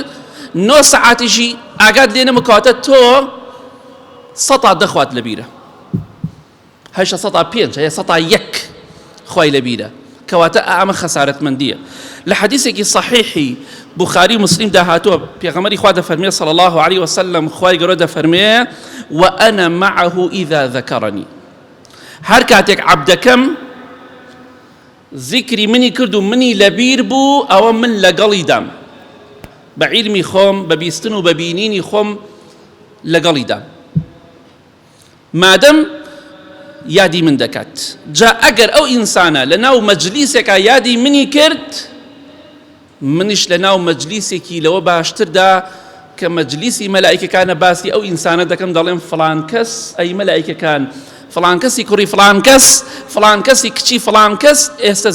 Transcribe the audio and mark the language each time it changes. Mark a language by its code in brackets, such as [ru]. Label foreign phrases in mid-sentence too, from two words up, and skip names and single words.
[ckb] 9 سەعاتیشی ئاگات لێ نەمکەواتە تۆ 100 دەخوات لەبیرە هەشە سەتا پێنج هەیە سەتا یەک خوای لەبیرە کەواتە ئەمە خەسارەتمەندیە لە حەدیثێکی صحیحی بوخاری مسلم داهاتووە پێغەمبەری خوا دەفەرمێ [ar] صلی الله عليه وسلم [ckb] خوای گەورە دەفەرمێ [ar] وأنا معه إذا ذكرني [ckb] هەر کاتێک عەبدەکەم ذیکری منی کرد و منی لەبیر بوو ئەوە من لەگەڵی دام بە عیلمی خۆم بە بیستن و بە بینینی خۆم لەگەڵی دام مادەم یادی من دەکات جا ئەگەر ئەو ئینسانە لە ناو مەجلیسێکا یادی منی کرد منیش لە ناو مەجلیسێکی لەوە باشتردا کە مەجلیسی مەلائیکەکانە باسی ئەو ئینسانە دەکەم دەڵێم فڵان کەس ئەی مەلائیکەکان فڵان کەسی کوڕی فڵان کەس فڵان کەسی کچی فڵان کەس ئێستا